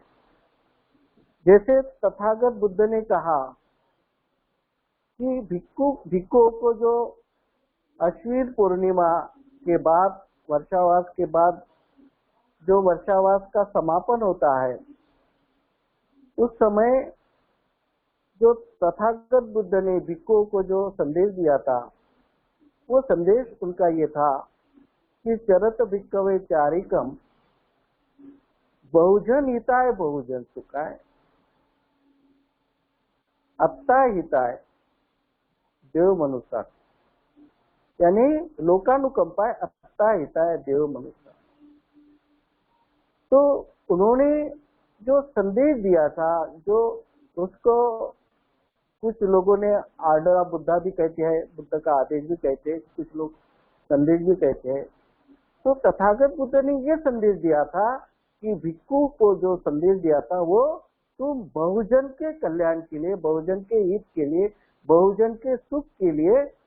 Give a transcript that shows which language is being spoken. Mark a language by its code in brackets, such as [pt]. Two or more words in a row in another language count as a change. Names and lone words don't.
[hi] जैसे तथागत बुद्ध ने कहा कि भिक्खुओं को जो अश्विन पूर्णिमा के बाद, वर्षावास के बाद जो वर्षावास का समापन होता है, उस समय जो तथागत बुद्ध ने भिक्खुओं को जो संदेश दिया था, वो संदेश उनका ये था कि [pi] चरत भिक्खवे चारिकम बहुजन हिताय बहुजन सुखाय अत्ता हिताय देव मनुष्य, यानी लोकानुकंपाय अत्ता हिताय देव मनुष्य। [hi] तो उन्होंने जो संदेश दिया था, जो उसको कुछ लोगों ने [en] Order of Buddha [hi] भी कहते हैं, बुद्ध का आदेश भी कहते हैं, कुछ लोग संदेश भी कहते हैं। तो तथागत बुद्ध ने ये संदेश दिया था कि भिक्खु को जो संदेश दिया था, वो तुम बहुजन के कल्याण के लिए, बहुजन के हित के लिए, बहुजन के सुख के लिए